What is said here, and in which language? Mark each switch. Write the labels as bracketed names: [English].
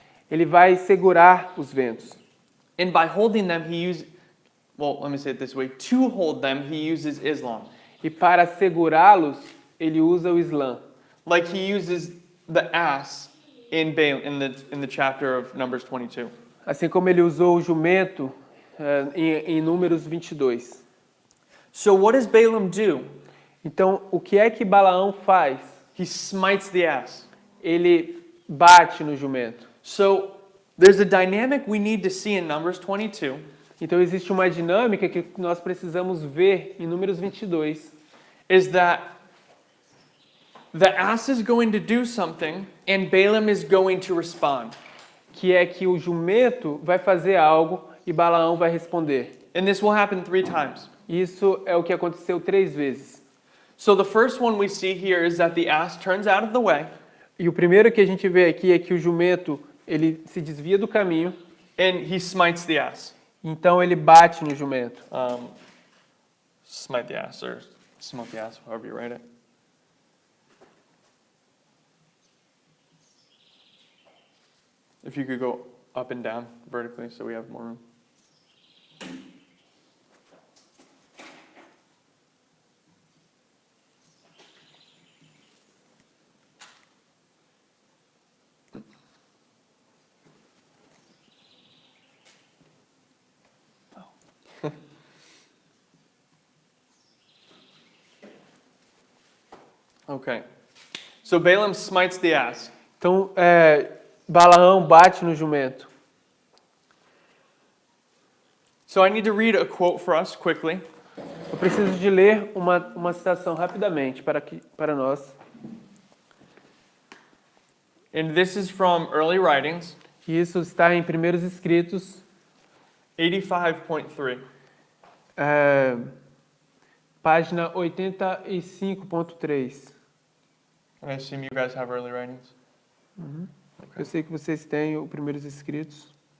[Portuguese] Ele vai segurar os ventos. [English] And by holding them, let me say it this way. To hold them, he uses Islam. [Portuguese] E para segurá-los, ele usa o Islã. [English] Like he uses the ass in the chapter of Numbers 22. [Portuguese] Assim como ele usou o jumento em Números 22. [English] So what does Balaam do? [Portuguese] Então, o que é que Balaão faz? [English] He smites the ass. [Portuguese] Ele bate no jumento. [English] So there's a dynamic we need to see in Numbers 22. [Portuguese] Então, existe uma dinâmica que nós precisamos ver em Números 22. [English] Is that the ass is going to do something and Balaam is going to respond. [Portuguese] Que é que o jumento vai fazer algo e Balaão vai responder. [English] And this will happen 3 times. [Portuguese] Isso é o que aconteceu 3 vezes. [English] So the first one we see here is that the ass turns out of the way. [Portuguese] E o primeiro que a gente vê aqui é que o jumento ele se desvia do caminho. [English] And he smites the ass. [Portuguese] Então ele bate no jumento. [English] Smite the ass or smote the ass, however you write it. If you could go up and down vertically so we have more room. Okay. So Balaam smites the ass. [Portuguese] Então, Balaão bate no jumento. [English] So I need to read a quote for us quickly. [Portuguese] Eu preciso de ler uma citação rapidamente para nós. [English] And this is from Early Writings, [Portuguese] E isso está em Primeiros Escritos, [English] 85.3. [Portuguese] página 85.3. [English] And I assume you guys have Early Writings. [Portuguese] Eu sei que vocês têm o Primeiros Escritos.